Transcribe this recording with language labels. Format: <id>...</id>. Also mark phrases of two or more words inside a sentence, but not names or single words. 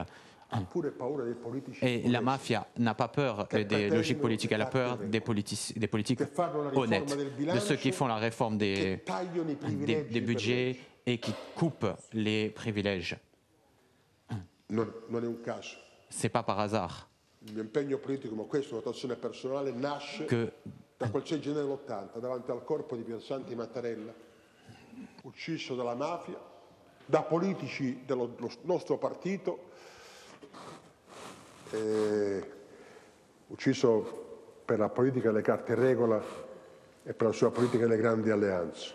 <fr>Et la mafia n'a pas peur des logiques politiques, elle a peur des politiques honnêtes, de ceux qui font la réforme des budgets et qui coupent les privilèges. Ce n'est pas par hasard que</fr> <it>da quel 6 gennaio dell'80 davanti al corpo di Piersanti Mattarella, ucciso dalla mafia, da politici dello nostro partito, ucciso per la politica delle carte in regola e per la sua politica delle grandi alleanze.</it>